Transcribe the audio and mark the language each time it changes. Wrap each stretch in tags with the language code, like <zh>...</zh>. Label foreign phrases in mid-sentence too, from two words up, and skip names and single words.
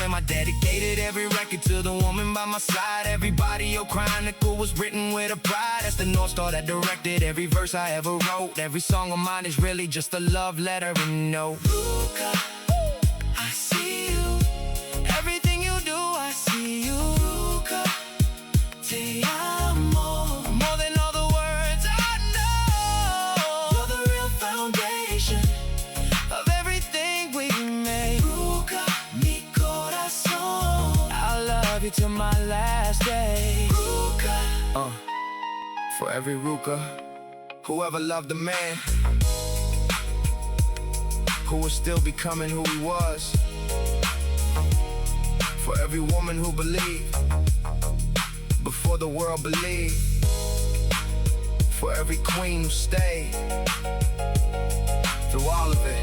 <en>I dedicated every record to the woman by my side. Every Barrio Chronicle was written with a pride. That's the North Star that directed every verse I ever wrote. Every song of mine is really just a love letter and note. Ruca, I see you, everything you do I see you.</en> <es>Ruca, te amo,</es> <en>more than all the words I know. You're the real foundation of everything we made.</en> <es>Ruca, mi corazón,</es> <en>I love you to my last day. Ruca, for every Ruca who ever loved a man who was still becoming who he was, for every woman who believed before the world believed, for every queen who stayed through all of it.</en>